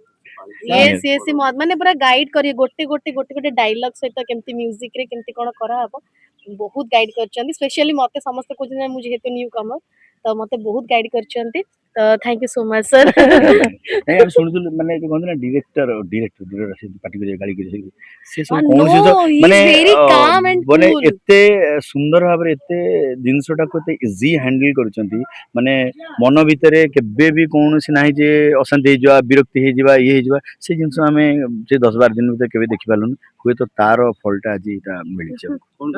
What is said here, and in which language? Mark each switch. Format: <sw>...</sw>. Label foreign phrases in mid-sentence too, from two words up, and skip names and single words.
<en>yes yes</en> <or>ମାନେ ପୁରା ଗାଇଡ୍ କରିବେ ଗୋଟେ ଡାଇଲଗ ସହିତ କେମିତି ମ୍ୟୁଜିକ ରେ କେମିତି କଣ କରାହବ ବହୁତ ଗାଇଡ୍ କରିଛନ୍ତି ସ୍ପେଶିଆଲି ମତେ ସମସ୍ତେ କହୁଛନ୍ତି ନା ମୁଁ ଯେହେତୁ</or> <en>new comer</en> <or>ତ ମତେ ବହୁତ ଗାଇଡ୍ କରିଛନ୍ତି ତ</or> <en>thank you so much sir.</en> <or>ନାଇଁ ଆମେ ଶୁଣୁଥିଲୁ ମାନେ ଯୋଉ କହନ୍ତି ନା ଡିରେକ୍ଟର ସେ ପାଟି କରିବେ ଗାଳି କରିବେ ସେ ସବୁ କୌଣସି ଜିନିଷ</or> <en>No, he is</en> <or>ମାନେ</or> <en>very calm and</en> <or>ମାନେ</or> <en>cool.</en> <or>ଏତେ ସୁନ୍ଦର ଭାବରେ ଏତେ ଜିନିଷଟାକୁ ଏତେ</or> <en>easy handle</en> <or>କରୁଛନ୍ତି ମାନେ ମନ ଭିତରେ କେବେ ବି କୌଣସି ନାହିଁ ଯେ ଅଶାନ୍ତି ହେଇଯିବା ବିରକ୍ତି ହେଇଯିବା ଇଏ ହେଇଯିବା ସେ ଜିନିଷ ଆମେ ସେ 10-12 ଦିନ ଭିତରେ କେବେ ଦେଖିପାରିଲୁନି ହୁଏତ ତାର ଫଳଟା ଆଜି ଏଇଟା ମିଳିଛି ଆମକୁ।</or>